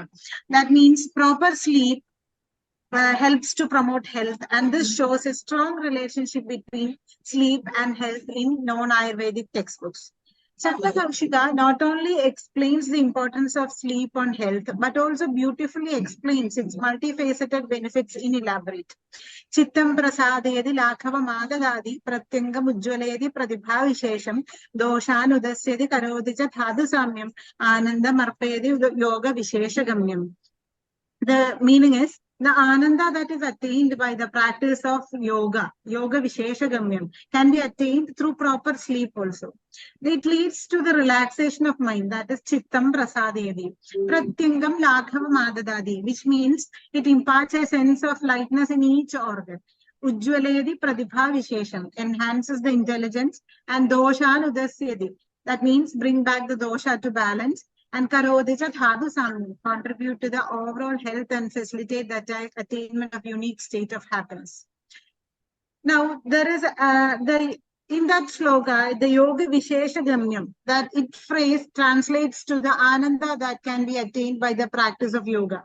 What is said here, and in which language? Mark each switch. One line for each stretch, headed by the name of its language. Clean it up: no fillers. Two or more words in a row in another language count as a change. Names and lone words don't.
English: That means proper sleep helps to promote health, and this shows a strong relationship between sleep and health in non-Ayurvedic textbooks. Chanda Kaushika not only explains the importance of sleep on health, but also beautifully explains its multifaceted benefits in elaborate.
Sanskrit: Chittam prasadayadi lakhava madadadi pratyangam ujjwalayadi pratibha vishesham doshan udasyadi karodi cha dhadu samyam anandam arpayadi yoga vishesha gamyam.
English: The meaning is the ananda that is attained by the practice of
Sanskrit: yoga vishesha gamyam,
English: can be attained through proper sleep also. It leads to the relaxation of mind, that is
Sanskrit: chittam prasadayadi. Pratyangam laghava madadadi,
English: which means it imparts a sense of lightness in each organ.
Sanskrit: Ujjwalayadi pratibha vishesham,
English: enhances the intelligence, and
Sanskrit: doshan udasyadi,
English: that means bring back the dosha to balance. And
Sanskrit: Karodija Dhadu Samyam,
English: contribute to the overall health and facilitate the attainment of unique state of happiness. Now, there is in that shloka, the
Sanskrit: Yoga Vishesha Gamyam,
English: that it phrase translates to the Ananda that can be attained by the practice of yoga.